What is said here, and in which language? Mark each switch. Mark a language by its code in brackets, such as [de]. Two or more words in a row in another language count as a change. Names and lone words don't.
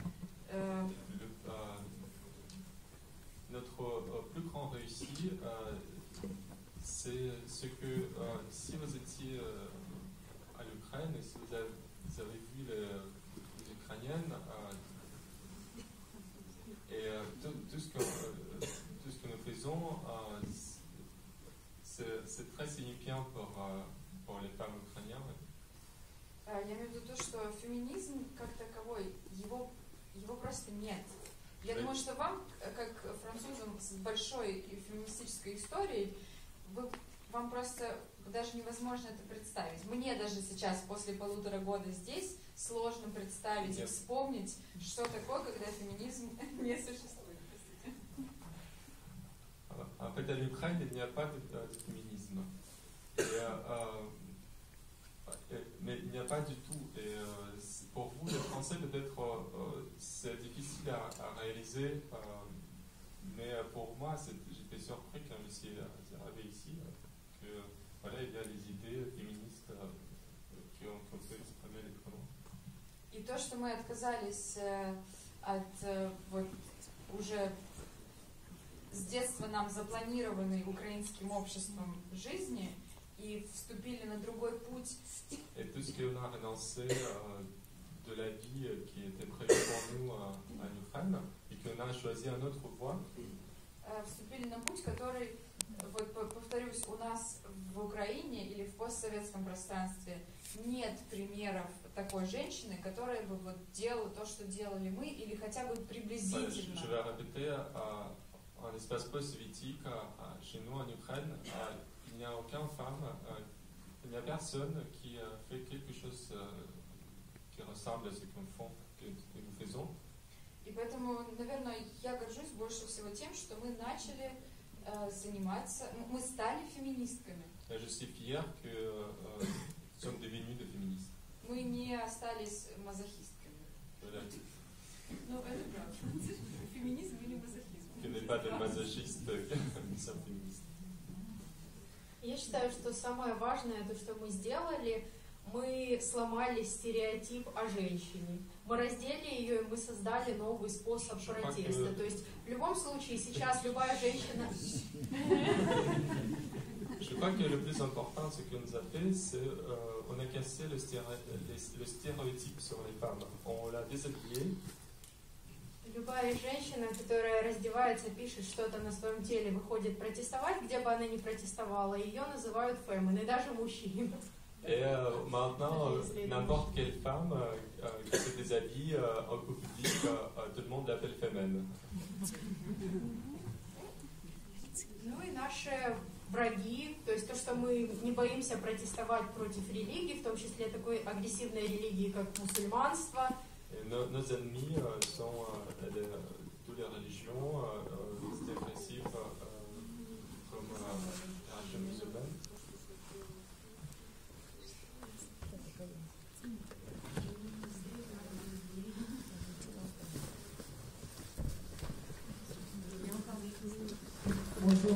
[fr] Notre plus grand réussite, c'est ce que si vous étiez à l'Ukraine et si vous avez vu les Ukrainiennes et tout ce que nous faisons, c'est très signifiant pour les femmes ukrainiennes. [ru] Я имею в виду то, что феминизм как таковой, его просто нет. Я думаю, что вам, как французам с большой феминистической историей, вам просто даже невозможно это представить. Мне даже сейчас, после 1,5 года здесь, сложно представить и вспомнить, что такое, когда феминизм не существует. [fr] En fait, à l'Ukraine, il n'y a pas de féminisme. Mais il n'y a pas du tout. Et pour vous, les Français, peut-être c'est difficile à réaliser. Mais pour moi, j'étais surpris quand je suis arrivé ici que voilà, il y a des idées féministes qu'on peut exprimer librement. [ru] И то, что мы отказались от вот уже с детства нам запланированной украинским обществом жизни и вступили на другой путь. [fr] Et tout ce qu'on a renoncé de la vie qui était prévue pour nous en Ukraine et qu'on a choisi un autre voie. [ru] Вступили на путь, который, вот повторюсь, у нас в Украине или в постсоветском пространстве нет примеров такой женщины, которая бы вот делала то, что делали мы, или хотя бы приблизительно. [fr] Je vais répéter, en espace post-soviétique, chez nous en Ukraine, il n'y a aucune femme, il n'y a personne qui fait quelque chose qui ressemble à ce que nous faisons. [ru] И поэтому, наверное, я горжусь больше всего тем, что мы начали заниматься, мы стали феминистками. [fr] Je suis fier que nous sommes devenus des féministes. [ru] Мы не остались мазохистками. [fr] Voilà. [ru] Ну, это правда. Феминизм или мазохизм. [fr] Que n'est pas des masochistes, nous sommes féministes. [ru] Я считаю, что самое важное, то, что мы сделали, мы сломали стереотип о женщине. Мы раздели ее, и мы создали новый способ протеста. То есть, в любом случае, сейчас любая женщина... [fr] Je crois que le plus important, ce qu'on nous a fait, c'est qu'on a cassé le stéréotype sur les femmes. On l'a déshabillé. [ru] Любая женщина, которая раздевается, пишет что-то на своем теле, выходит протестовать, где бы она ни протестовала, ее называют фемин, и даже мужчины. [fr] Et maintenant, n'importe quelle femme qui se déshabille en public, tout le monde l'appelle féminine. [ru] Ну и наши враги, то есть то, что мы не боимся протестовать против религии, в том числе такой агрессивной религии, как мусульманство. [fr] Nos ennemis sont toutes les religions dépressives comme la religion musulmane. Bonjour.